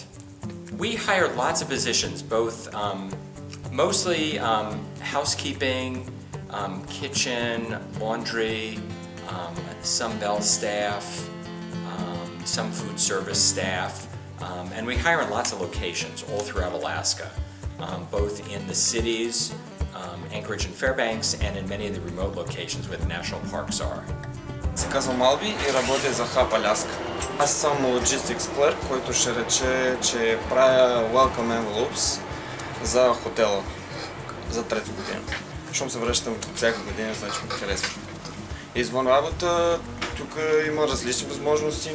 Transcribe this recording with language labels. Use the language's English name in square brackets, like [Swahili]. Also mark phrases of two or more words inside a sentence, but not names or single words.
[English] We hire lots of positions, both mostly housekeeping, kitchen, laundry, some bell staff, some food service staff, and we hire in lots of locations all throughout Alaska, both in the cities, Anchorage and Fairbanks, and in many of the remote locations where the national parks are. [Bulgarian] Се казвам Алби и работя за HAP Alaska. Аз съм [English] Logistics Clerk, [Bulgarian] който ще рече, че правя [English] Welcome Envelopes [Bulgarian] за хотела за трета година. Щом се връщам всяка година, значи ми харесва. Извън работа, тук има различни възможности.